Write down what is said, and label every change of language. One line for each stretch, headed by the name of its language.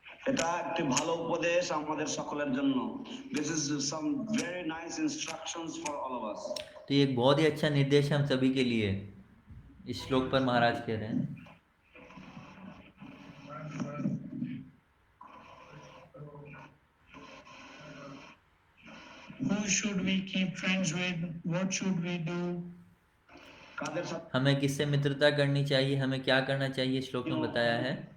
Bangla: এটা একটি ভালো উপদেশ আমাদের সকলের জন্য।
English: This is some very nice instructions for all of us.
Hindi: तो ये एक बहुत ही अच्छा निर्देश है हम सभी के लिए। इस श्लोक पर महाराज कह रहे हैं
English: Who should we keep friends with? What should we do?
Hindi: हमें किससे मित्रता करनी चाहिए, हमें क्या करना चाहिए, श्लोक में बताया है।